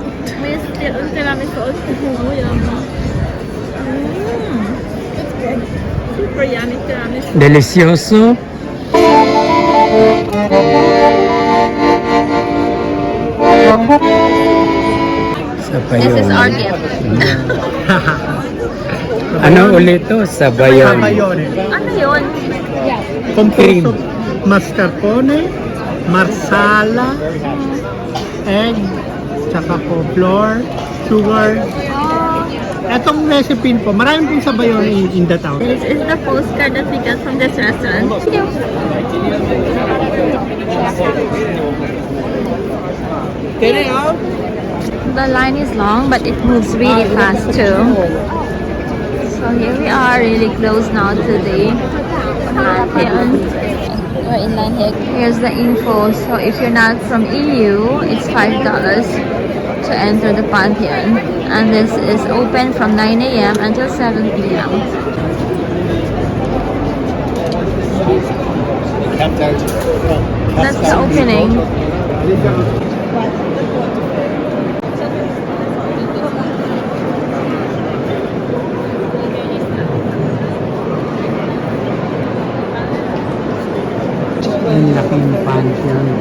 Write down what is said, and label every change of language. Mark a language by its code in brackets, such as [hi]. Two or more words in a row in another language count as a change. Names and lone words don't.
[en] May tiramisu. Oh, yummy. Super yummy tiramisu. Delicioso. This is our gift. [tl] Ano ulit to? Sabayon. sabayon. Ano yun? [it] Composto mascarpone, marsala, [en] egg, [tl] tsaka po [en] flour, sugar. [tl] Etong recipe po, marami pong sabayon [en] in the town. This is the postcard that we got from this restaurant. Thank you. The line is long, but it moves really fast too. So here we are, really close now to the Pantheon. We're in line here. Here's the info. So if you're not from EU, it's $5 to enter the Pantheon. And this is open from 9 a.m. until 7 p.m. That's the opening. [tl] Ang laking Pantheon.